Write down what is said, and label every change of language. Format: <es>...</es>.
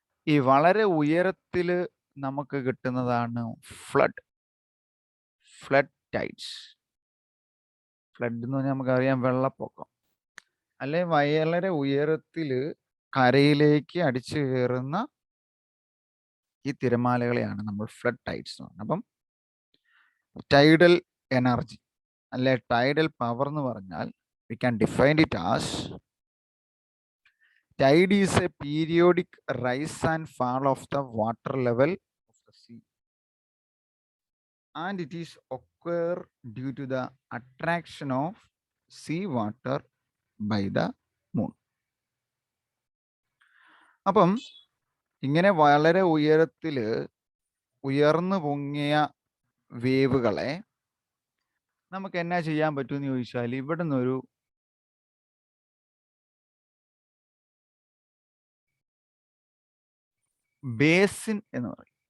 <ml>ഈ വളരെ ഉയരത്തിൽ നമുക്ക് കിട്ടുന്നതാണ് ഫ്ലഡ് ടൈഡ്സ്. ഫ്ലഡ് എന്ന് പറഞ്ഞാൽ നമുക്കറിയാം വെള്ളപ്പൊക്കം, അല്ലെ വളരെ ഉയരത്തിൽ കരയിലേക്ക് അടിച്ചു കയറുന്ന ഈ തിരമാലകളെയാണ് നമ്മൾ ഫ്ലഡ് ടൈഡ്സ് എന്ന് പറയുന്നത്. അപ്പം ടൈഡൽ എനർജി അല്ലെ ടൈഡൽ പവർ എന്ന് പറഞ്ഞാൽ</ml> <en>we can define it as tide is a periodic rise and fall of the water level of the sea, and it is occur due to the attraction of sea water by the moon.</en> <ml>അപ്പം ഇങ്ങനെ വളരെ ഉയരത്തിൽ ഉയർന്നു പൊങ്ങിയ വേവുകളെ നമുക്ക് എന്നാ ചെയ്യാൻ പറ്റുമെന്ന് ചോദിച്ചാൽ ഇവിടെ നിന്നൊരു ബേസിൻ എന്ന് പറയും.</ml>